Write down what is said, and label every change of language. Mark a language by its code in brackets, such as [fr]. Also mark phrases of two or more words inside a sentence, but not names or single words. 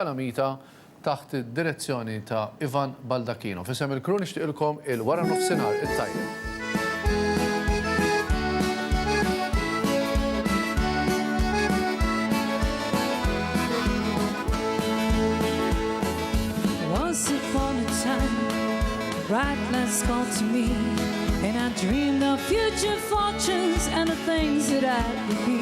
[mt] Kalamita taħt id-direzzjoni ta' Ivan Baldacchino. Fisem il-kru nixtieqilkom il-wara nofsinhar it-tajjeb. [en] Once upon a time, bright lights called to me, and I dreamed of future fortunes and the things that I would be.